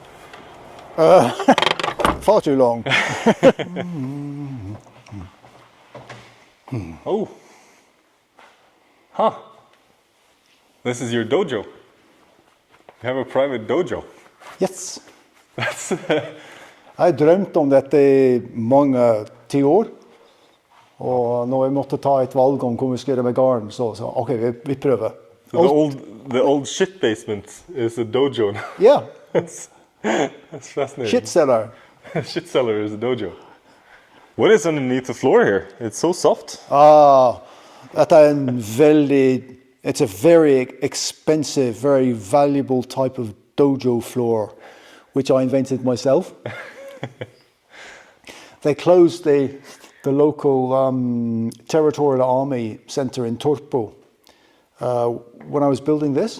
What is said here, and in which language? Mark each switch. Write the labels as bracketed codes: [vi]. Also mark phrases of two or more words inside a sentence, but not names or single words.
[en] Far too long. Oh. Huh. This is your dojo. You have a private dojo. Yes. That's [no] Jeg har drømt om dette i mange 10 år. Og når jeg måtte ta et valg om hvor vi skulle gjøre med garden, så ok, vi prøver. [en] so the old shit basement is a dojo. Yeah, That's fascinating. shit cellar. Shit cellar is a dojo. What is underneath the floor here? It's so soft. [no] Dette er en veldig, [en] it's a very expensive, very valuable type of dojo floor, which I invented myself. They closed the local territorial army center in Turpo when I was building this.